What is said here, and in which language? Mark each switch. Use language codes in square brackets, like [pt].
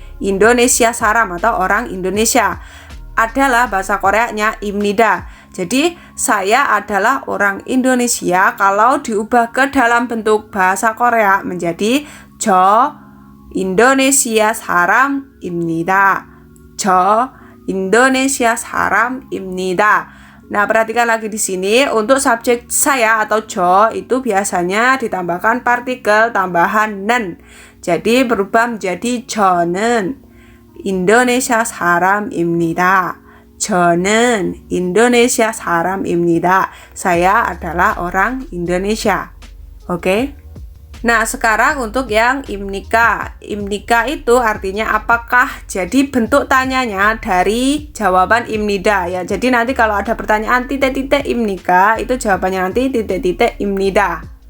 [id] Indonesia saram atau orang Indonesia. Adalah bahasa Koreanya imnida. Jadi saya adalah orang Indonesia kalau diubah ke dalam bentuk bahasa Korea menjadi [ko] 저 Indonesia 사람입니다. 저 Indonesia 사람입니다. [id] Nah, perhatikan lagi di sini untuk subjek saya atau 저 itu biasanya ditambahkan partikel tambahan 는. Jadi berubah menjadi [ko] 저는 Indonesia 사람입니다. 저는 Indonesia 사람입니다. [id] Saya adalah orang Indonesia. Oke? Nah, sekarang untuk yang imnika. Imnika itu artinya apakah? Jadi bentuk tanyanya dari jawaban imnida ya. Jadi nanti kalau ada pertanyaan titik-titik imnika, itu jawabannya nanti titik-titik imnida.